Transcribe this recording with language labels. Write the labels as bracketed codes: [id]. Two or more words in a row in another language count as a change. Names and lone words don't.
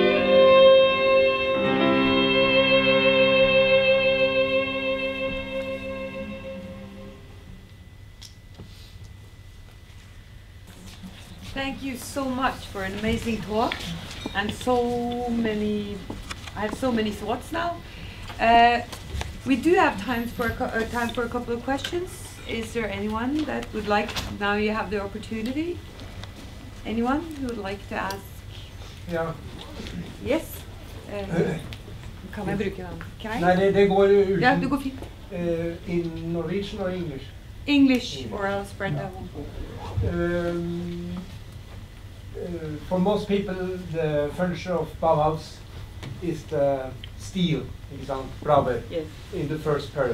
[en] Thank you so much for an amazing talk, and I have so many thoughts now. We do have time for a couple of questions. Is there anyone that would like? Now you have the opportunity. Anyone who would like to ask? [no] Ja. Yes. Kan jeg bruke den? [en] Can I? [no] Nei, det går uten. Ja, det går fint. [en] In Norwegian or English? English, or else Brenda. For most people, the furniture of Bauhaus is the steel, rubber, Yes. in the first period.